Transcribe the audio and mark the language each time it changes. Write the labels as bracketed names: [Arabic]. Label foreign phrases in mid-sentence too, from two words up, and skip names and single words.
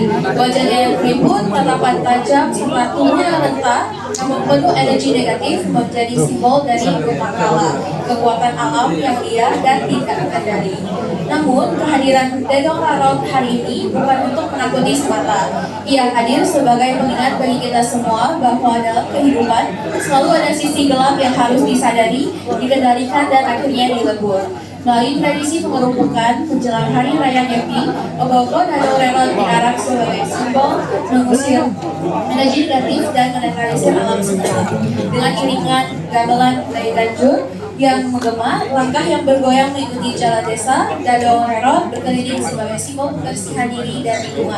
[Indonesian] Wajahnya yang keriput, tatapan tajam, serta tubuhnya yang rentah, namun penuh energi negatif, menjadi simbol dari malapetaka, kekuatan alam yang liar dan tidak terkendali. Namun, kehadiran Dadong Renon hari ini bukan untuk menakuti semata. Ia hadir sebagai pengingat bagi kita semua bahwa dalam kehidupan selalu ada sisi gelap yang harus disadari, dikendalikan, dan akhirnya dilebur. Melalui tradisi pengerupukan menjelang Hari Raya Nyepi, ogoh-ogoh Dadong Renon diarak sebagai simbol mengusir energi negatif dan menetralisir alam semesta. Dengan iringan gamelan dari Tanjur yang menggema, langkah yang bergoyang mengikuti jalan desa, Dadong Renon berkeliling sebagai simbol kebersihan diri dan lingkungan.